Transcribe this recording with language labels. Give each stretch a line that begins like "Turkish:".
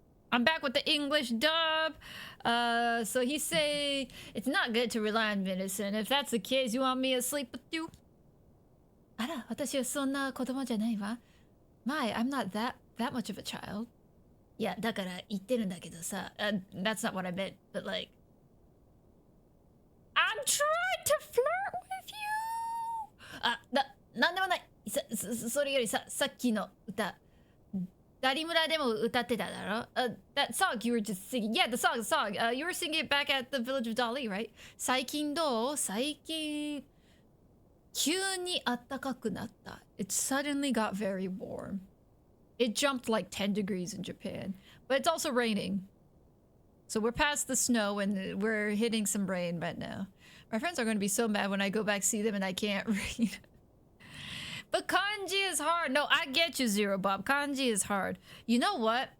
English: I'm back with the English dub. So he say it's not good to rely on medicine. If that's the case, you want me to sleep with you?
Japanese: あら、私はそんな子供じゃないわ。
English: My, I'm not that much of a child.
Japanese: いや、だから言ってるんだけどさ。
English: That's not what I meant, but like I'm trying to flirt with you!
Japanese: なんでもない。それよりさっきの歌。ダリ村でも歌ってただろ？
English: That song you were just singing. Yeah, the song. You were singing it back at the village of Dali, right?
Japanese: 最近どう？最近急にあったかくなった。
English: It suddenly got very warm. It jumped like 10 degrees in Japan. But it's also raining. So we're past the snow and we're hitting some rain right now. My friends are going to be so mad when I go back see them and I can't read. But kanji is hard. No, I get you, Zero Bob. Kanji is hard. You know what?